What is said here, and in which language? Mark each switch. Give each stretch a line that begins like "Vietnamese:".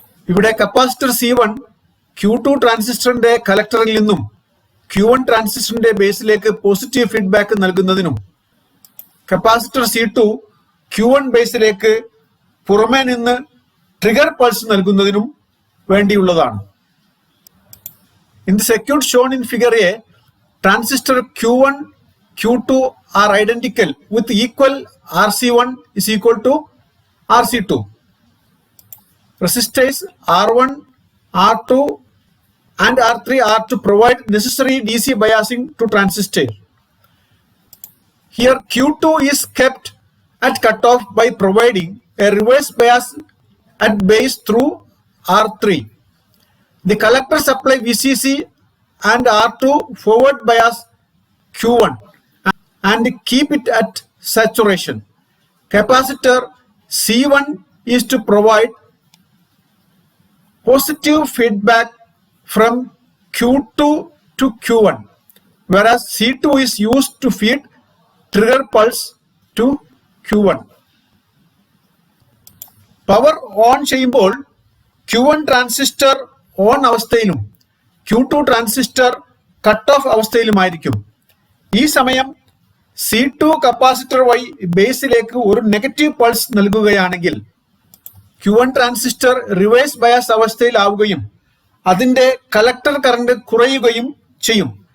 Malayalam: ഇവിടെ capacitor C1 Q2 ട്രാൻസിസ്റ്ററിന്റെ കലക്ടറിൽ നിന്നും Q1 ട്രാൻസിസ്റ്ററിന്റെ ബേസിലേക്ക് പോസിറ്റീവ് ഫീഡ്ബാക്ക് നൽകുന്നതിനും കപ്പാസിറ്റർ C2 Q1 ബേസിലേക്ക് പുറമേ നിന്ന് ട്രിഗർ പൾസ് നൽകുന്നതിനും വേണ്ടിയുള്ളതാണ്.
English: In the circuit shown in figure A, transistor Q1, Q2 are identical with equal RC1 is equal to RC2. Resistors R1, R2 and R3 are to provide necessary DC biasing to transistor. Here Q2 is kept at cutoff by providing a reverse bias at base through R3. The collector supply VCC and R2 forward bias Q1 and keep it at saturation. Capacitor C1 is to provide positive feedback from Q2 to Q1, whereas C2 is used to feed trigger pulse to Q1.
Malayalam: Power on ചെയ്യുമ്പോൾ Q1 transistor on അവസ്ഥയിലും Q2 transistor cut off അവസ്ഥയിലുമായിരിക്കും. ഈ സമയം C2 capacitor വഴി ബേസിലേക്ക് ഒരു negative pulse നൽകുകയാണെങ്കിൽ Q1 transistor reverse bias അവസ്ഥയിലാവുകയും അതിന്റെ collector current കുറയുകയും ചെയ്യും.